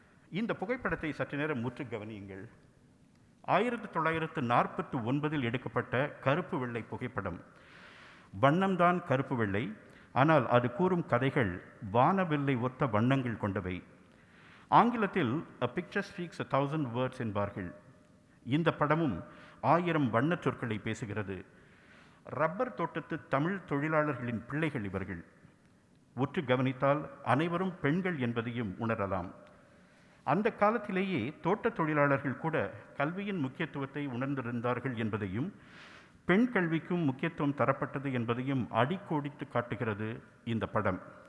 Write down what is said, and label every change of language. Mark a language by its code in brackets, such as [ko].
[ta] இந்த புகைப்படத்தை சற்று நேரம் முற்று கவனியுங்கள். 1949இல் எடுக்கப்பட்ட கருப்பு வெள்ளை புகைப்படம். வண்ணம்தான் கருப்பு வெள்ளை, ஆனால் அது கூறும் கதைகள் வானவில்லை ஒத்த வண்ணங்கள் கொண்டவை. ஆங்கிலத்தில் [en] a picture speaks 1,000 words [ta] என்பார்கள். இந்த படமும் 1000 வண்ணச் சொற்களை பேசுகிறது. ரப்பர் தோட்டத்து தமிழ் தொழிலாளர்களின் பிள்ளைகள் இவர்கள். உற்று கவனித்தால் அனைவரும் பெண்கள் என்பதையும் உணரலாம். அந்த காலத்திலேயே தோட்டத் தொழிலாளர்கள் கூட கல்வியின் முக்கியத்துவத்தை உணர்ந்திருந்தார்கள் என்பதையும் பெண் கல்விக்கும் முக்கியத்துவம் தரப்பட்டது என்பதையும் அடிக்கோடித்து காட்டுகிறது இந்த படம்.